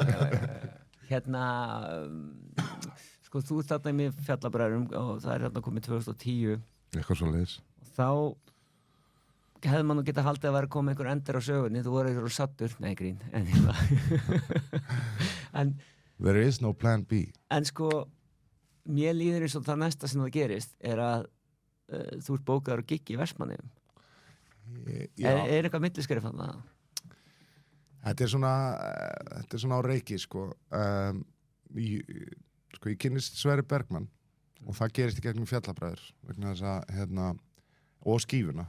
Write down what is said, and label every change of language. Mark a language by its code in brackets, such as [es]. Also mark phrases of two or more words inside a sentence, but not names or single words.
[is] Hérna, sko, þú ert þarna í mér fjallabræðurum og það er hérna komið 2010. Eitthvað svoleiðis. Þá hefði maður geta haldið að vera komið einhver endur á sögunni, þú voru eitthvað sattur, nei grín, en [en] There is no plan B. [is] En sko, mér líður eins og það næsta sem það gerist er að þú ert bókaður og giggi í Vestmannaeyjum. Er eitthvað milliskrif þarna? Þetta er svona á reiki, sko. Ég kynnist Sverri Bergmann og það gerist í gegnum Fjallabræður vegna þess að, hérna, og Skífuna.